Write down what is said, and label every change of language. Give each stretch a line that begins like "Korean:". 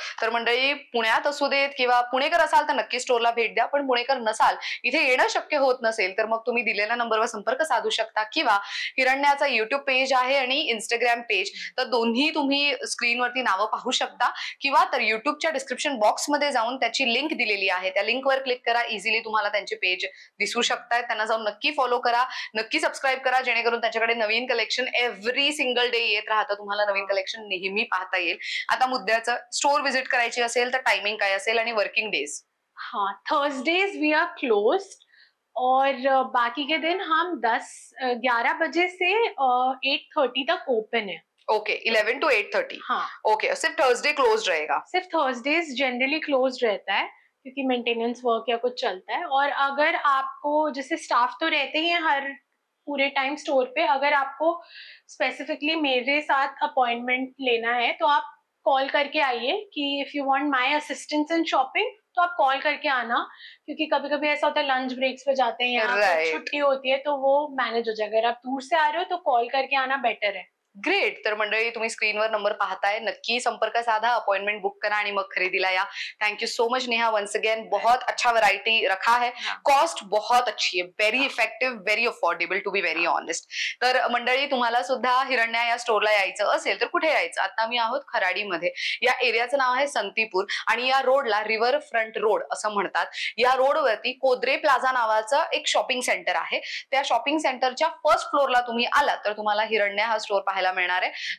Marathi: तर मंडळी, पुण्यात असू देत किंवा पुणेकर असाल तर नक्की स्टोरला भेट द्या, पण पुणेकर नसाल, इथे येणं शक्य होत नसेल, तर मग तुम्ही दिलेल्या नंबरवर संपर्क साधू शकता, किंवा हिरण्याचा युट्यूब पेज आहे आणि इंस्टाग्राम पेज, तर दोन्ही तुम्ही स्क्रीनवरती नावं पाहू शकता, किंवा तर युट्यूबच्या डिस्क्रिप्शन बॉक्समध्ये जाऊन त्याची लिंक दिलेली आहे, त्या लिंकवर क्लिक करा, इझिली तुम्हाला त्यांचे पेज दिसू शकतात। त्यांना जाऊन नक्की फॉलो करा, नक्की सबस्क्राईब करा, जेणेकरून त्याच्याकडे नवीन कलेक्शन एव्हरी सिंगल डे येत राहतं, तुम्हाला नवीन कलेक्शन नेहमी पाहता येईल। आता मुद्द्याचं, स्टोर व्हिजिट करायची असेल तर टायमिंग काय असेल आणि वर्किंग डेज?
Hindi: हाँ,
English: Thursdays we are closed,
Hindi: और बाकी के दिन हम 11 बजे से 8:30 तक ओपन है।
English: Okay, 11 to 8:30।
Hindi: हाँ, ओके, सिर्फ थर्सडे क्लोज रहेगा? सिर्फ थर्सडेज जनरली क्लोज रहता है, क्योंकि मेंटेनेंस वर्क या कुछ चलता है। और अगर आपको, जैसे स्टाफ तो रहते ही हैं हर पूरे टाइम स्टोर पे, अगर आपको स्पेसिफिकली मेरे साथ अपॉइंटमेंट लेना है तो आप कॉल करके आइए कि
English: if you want my assistance in shopping,
Hindi: तो आप कॉल करके आना, क्योंकि कभी कभी ऐसा होता है लंच ब्रेक्स पे जाते हैं या छुट्टी होती है, तो वो मैनेज हो जाएगा। अगर आप दूर से आ रहे हो तो कॉल करके आना बेटर है।
English: Great.
Marathi: तर मंडळी, तुम्ही स्क्रीनवर नंबर पाहताय, नक्की संपर्क साधा, अपॉइंटमेंट बुक करा आणि मग खरेदीला या।
Hindi: Thank you so much Neha, once again बहुत अच्छा वैरायटी रखा है, कॉस्ट बहुत अच्छी है,
English: Very effective, very affordable, to be very honest.
Marathi: तर मंडळी, तुम्हाला सुद्धा हिरण्या या स्टोरला यायचं असेल तर कुठे यायचं? आता मी आहोत खराडीमध्ये, या एरियाचं नाव आहे संतीपूर, आणि या रोडला रिव्हर फ्रंट रोड असं म्हणतात। या रोडवरती कोद्रे प्लाझा नावाचं एक शॉपिंग सेंटर आहे। त्या शॉपिंग सेंटरच्या फर्स्ट फ्लोअरला तुम्ही आलात तर तुम्हाला हिरण्या हा स्टोर पाहायला मिळणार आहे।